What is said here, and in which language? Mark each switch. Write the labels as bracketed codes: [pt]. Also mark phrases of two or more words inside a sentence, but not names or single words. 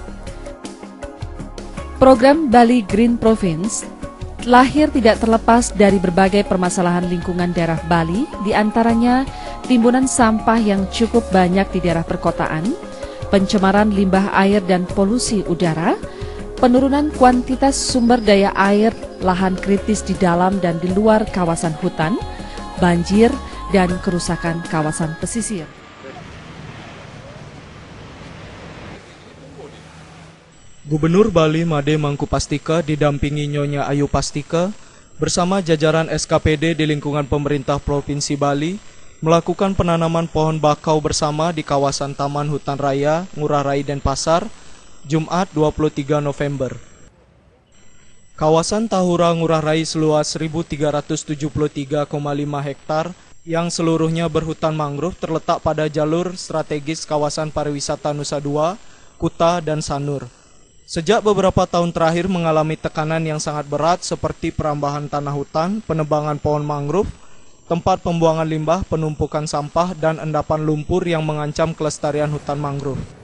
[id] Program Bali Green Province lahir tidak terlepas dari berbagai permasalahan lingkungan daerah Bali, diantaranya timbunan sampah yang cukup banyak di daerah perkotaan, pencemaran limbah air dan polusi udara, penurunan kuantitas sumber daya air, lahan kritis di dalam dan di luar kawasan hutan, banjir, dan kerusakan kawasan pesisir. Gubernur Bali Made Mangkupastika didampingi Nyonya Ayu Pastika bersama jajaran SKPD di lingkungan pemerintah Provinsi Bali melakukan penanaman pohon bakau bersama di kawasan Taman Hutan Raya Ngurah Rai Denpasar, Jumat 23 November. Kawasan Tahura Ngurah Rai seluas 1.373,5 hektar yang seluruhnya berhutan mangrove terletak pada jalur strategis kawasan pariwisata Nusa Dua, Kuta, dan Sanur. Sejak beberapa tahun terakhir mengalami tekanan yang sangat berat seperti perambahan tanah hutan, penebangan pohon mangrove, tempat pembuangan limbah, penumpukan sampah, dan endapan lumpur yang mengancam kelestarian hutan mangrove.